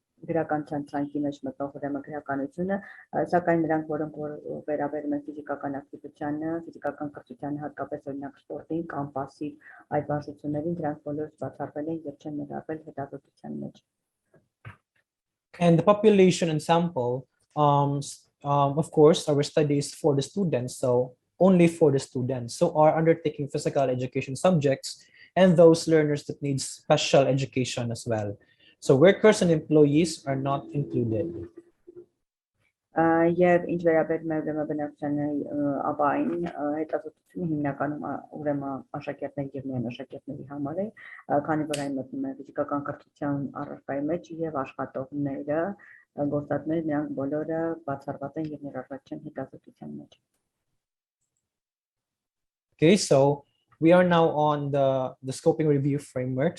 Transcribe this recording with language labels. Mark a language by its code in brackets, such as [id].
[hy] գրականության ցանկի մեջ մտնող ուրեմն գրականությունը, սակայն նրանք, որոնք վերաբերում են ֆիզիկական ակտիվությանը, ֆիզիկական կրթությանը, հատկապես օրինակ սպորտին կամ пассив այդ վարժություններին, դրանք բոլորը բացառվել են եւ չեն ներառվել հետազոտության մեջ։ [en] And the population and sample, of course, our study is for the students, so only for the students. So are undertaking physical education subjects and those learners that need special education as well. So workers and employees are not included. [hy] Եվ ինչ վերաբերում է ուրեմն բնակչությանը ապային հետազոտությունը հիմնականում ուրեմն աշակերտների եւ միայն աշակերտների համար է, քանի որ այն մտնում է ֆիզիկական կրթության առարկայի մեջ եւ աշխատողները, գործատները նրանք բոլորը բացառված են եւ ներառված չեն հետազոտության մեջ։ [en] Okay, so we are now on the scoping review framework.